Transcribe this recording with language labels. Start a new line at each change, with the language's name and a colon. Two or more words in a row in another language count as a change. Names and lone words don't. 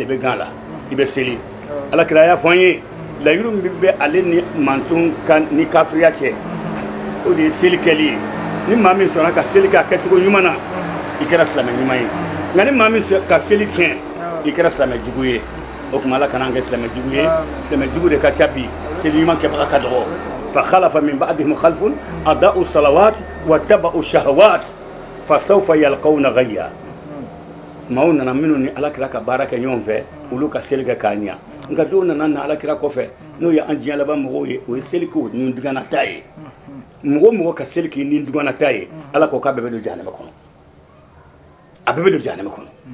Bambara: bɛ gan la i bɛ seli ala kira y'a fɔ an ye layiru min bɛ ale ni manton ni kafiriya cɛ o de ye seli kɛli ye ni maa min sɔnna ka seli kɛ a kɛcogo ɲuman na i kɛra silamɛ ɲuman ye nka ni maa min ka seli tiɲɛ i kɛra silamɛ jugu ye o tuma ala kana an kɛ silamɛ jugu ye silamɛ jugu de ka ca bi seli ɲuman kɛbaga ka dɔgɔ
Arabic: فخلف من بعدهم خلف أضاعوا الصلاة واتبعوا الشهوات فسوف يلقون غيا
Bambara: maaw nana minnu ni ala kira ka baara kɛ ɲɔgɔn fɛ olu ka seli kɛ k'a ɲa nka dɔw nana na ala kira kɔfɛ n'o ye an diɲɛ laban mɔgɔw ye o ye seli k'o ni dugannata ye mɔgɔ mɔgɔ ka seli k'i ni dugannata ye ala ko k'a bɛɛ bɛ don jahanama kɔnɔ a bɛɛ bɛ don jahanama kɔnɔ